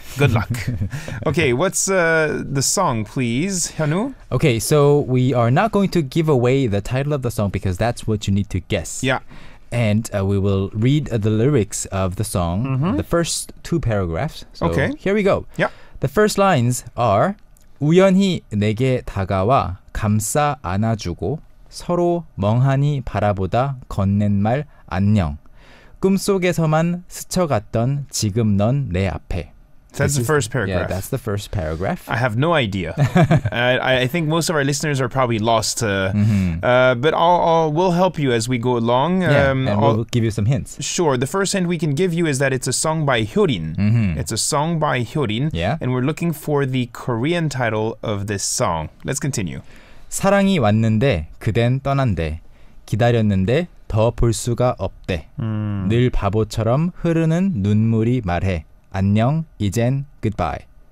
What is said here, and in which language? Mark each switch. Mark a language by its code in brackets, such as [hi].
[en] Good luck. Okay, what's the song, please, Hyunwoo? Okay, so we are not going to give away the title of the song because that's what you need to guess. Yeah. And we will read the lyrics of the song, the first 2 paragraphs. So here we go. Yeah. The first lines are [ko] 우연히 내게 다가와 감싸 안아주고 서로 멍하니 바라보다 건넨 말 안녕. 꿈속에서만 스쳐갔던 지금 넌 내 앞에. [en] That's the first paragraph. Yeah, that's the first paragraph. I have no idea. I think most of our listeners are probably lost. But we'll help you as we go along. And we'll give you some hints. Sure. The first hint we can give you is that it's a song by Hyorin. It's a song by Hyorin. Yeah. And we're looking for the Korean title of this song. Let's continue. [ko] 사랑이 왔는데 그댄 떠난대. 기다렸는데 더 볼 수가 없대. 늘 바보처럼 흐르는 눈물이 말해. 안녕, 이젠 goodbye.